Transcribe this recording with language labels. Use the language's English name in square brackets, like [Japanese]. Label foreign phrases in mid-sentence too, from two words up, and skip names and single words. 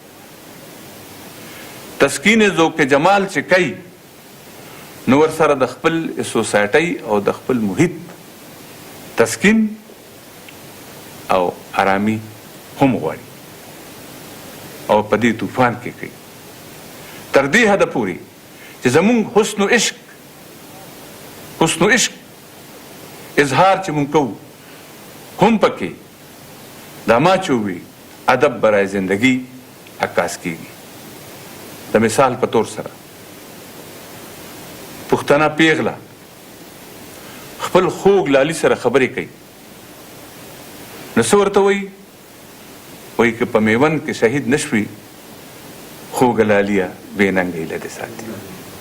[Pashto] تسکین ذوق جمال چې کوي نو ورسره د خپل سوسایټۍ او د خپل محیط تسکین او آرامي هم غواړي او په دې طوفان کې کوي. تر دې حده پورې چې زمونږ حسن و عشق اظهار چې مونږ کوو هم پکې دا ما چې ووي [Persian] ادب برای زندگی [Pashto] عکاس کیږي. د مثال په طور سره پښتنه پیغله خپل خوږ لالي سره خبرې کوي، نو څه ورته وایي؟ وایي که په میوند کې شهید نشوي خوږه لاليه بې ننګه ایله دې ساتي.